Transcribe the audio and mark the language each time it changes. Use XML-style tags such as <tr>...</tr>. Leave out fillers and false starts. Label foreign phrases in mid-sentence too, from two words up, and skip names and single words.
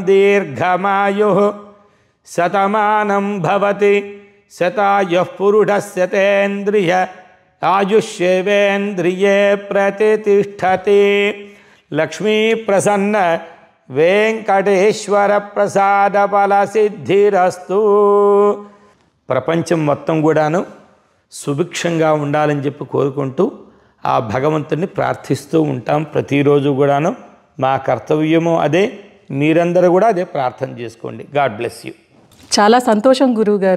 <sa>दीर्घमायुः शतमानं भवति शतायुः पुरुषस्य तेन्द्रिय आयुष्येवेन्द्रिये प्रतिष्ठति लक्ष्मी प्रसन्न वेंकटेश्वर प्रसाद फल सिद्धिरस्तु</sa> <te>ప్రపంచం మొత్తం కూడాను సుభిక్షంగా ఉండాలని చెప్పి కోరుకుంటూ ఆ భగవంతుని ప్రార్థిస్తూ ఉంటాం ప్రతిరోజు కూడాను. మా కర్తవ్యము అదే, మీరందరూ కూడా అదే ప్రార్థన చేసుకోండి.</te> <en>God bless you.</en> <te>చాలా సంతోషం గురువుగారు.</te>